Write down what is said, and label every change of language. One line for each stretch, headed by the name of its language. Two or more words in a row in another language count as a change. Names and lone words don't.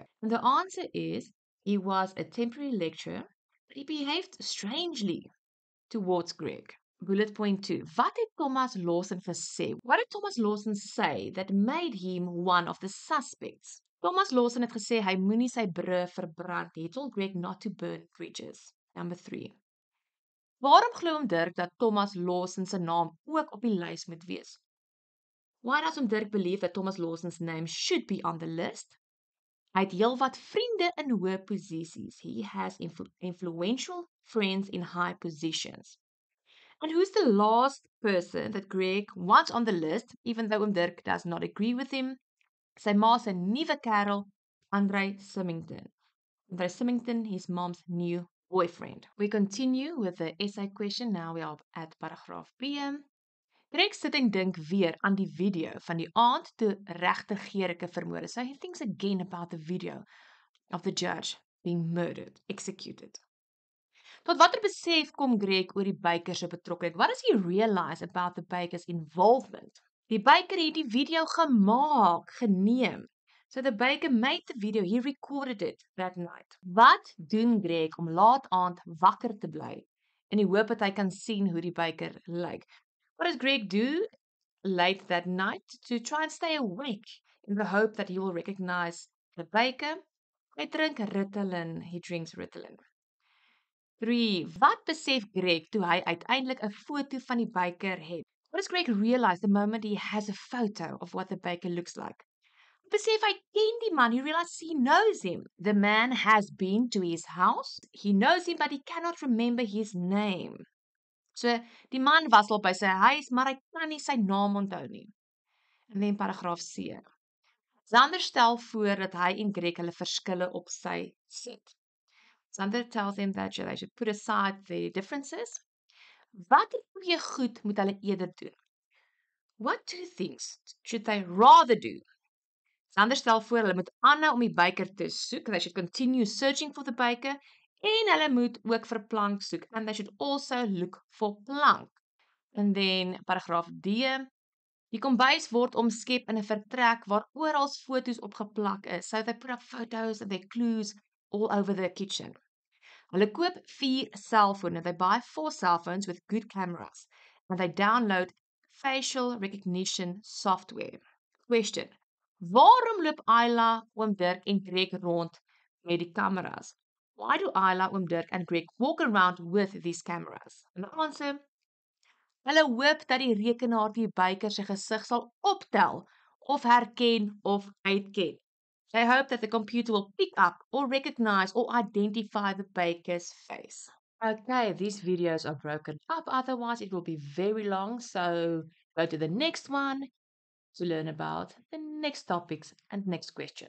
English: And the answer is, he was a temporary lecturer, but he behaved strangely towards Greg. Bullet point 2.
Afrikaans: Wat het Thomas Lawson gesê?
English: What did Thomas Lawson say that made him one of the suspects?
Afrikaans: Thomas Lawson het gesê hy moenie sy brûe verbrand nie.
English: He told Greg not to burn bridges. Number 3.
Afrikaans: Waarom glo Dirk dat Thomas Lawson se naam ook op die lys moet wees?
English: Why does Dirk believe that Thomas Lawson's name should be on the list?
Afrikaans: Hy het heelwat vriende in hoë posisies.
English: He has influential friends in high positions. And who's the last person that Greg wants on the list, even though Dirk does not agree with him?
Afrikaans: Sy ma se nuwe kerel, Andre Symington.
English: Andre Symington, his mom's new boyfriend. We continue with the essay question. Now we are at paragraaf B.
Afrikaans: Greg sit en dink weer aan die video van die aand toe regter Gericke vermoor is.
English: So he thinks again about the video of the judge being murdered, executed.
Afrikaans: Tot watter besef kom Greg oor die Baker se betrokkeheid?
English: What does he realize about the Baker's involvement?
Afrikaans: Die Baker het die video gemaak, geneem.
English: So the Baker made the video, he recorded it that night.
Afrikaans: Wat doen Greg om laat aand wakker te bly in die hoop dat hy kan sien hoe die Baker lyk?
English: What does Greg do late that night to try and stay awake in the hope that he will recognize the Baker?
Afrikaans: Hy drink Ritalin,
English: he drinks Ritalin.
Afrikaans: 3. Wat besef Greg toe hy uiteindelik 'n foto van die Baker het?
English: What does Greg realize the moment he has a photo of what the Baker looks like?
Afrikaans: Besef hy ken die man,
English: he realizes he knows him. The man has been to his house. He knows him, but he cannot remember his name. So,
Afrikaans: die man was al by sy huis, maar hy kan nie sy naam onthou nie. En dan paragraaf C. Xander stel voor dat hy en Greg hulle verskille op sy sit.
English: Xander tells him that they should put aside their differences.
Afrikaans: Wat goeie goed moet hulle eerder doen?
English: What 2 things should they rather do?
Afrikaans: Xander stel voor hulle moet aanhou om die Baker te soek.
English: They should continue searching for the Baker.
Afrikaans: En hulle moet ook vir plank soek.
English: And they should also look for plank. And then paragraaf D.
Afrikaans: Die kombuis word omskep in 'n vertrek waar oral foto's opgeplak is.
English: So they put up photos and their clues all over the kitchen.
Afrikaans: Hulle koop 4 selfone.
English: They buy 4 cell phones with good cameras. And they download facial recognition software. Question.
Afrikaans: Waarom loop Ayla, oom Dirk en Greg rond met die kameras?
English: Why do Ayla, oom Dirk and Greg walk around with these cameras? And the answer,
Afrikaans: hulle hoop dat die rekenaar die Baker se gesig sal optel of herken of uitken.
English: They hope that the computer will pick up or recognize or identify the Baker's face. Okay, these videos are broken up, otherwise it will be very long, so go to the next one to learn about the next topics and next question.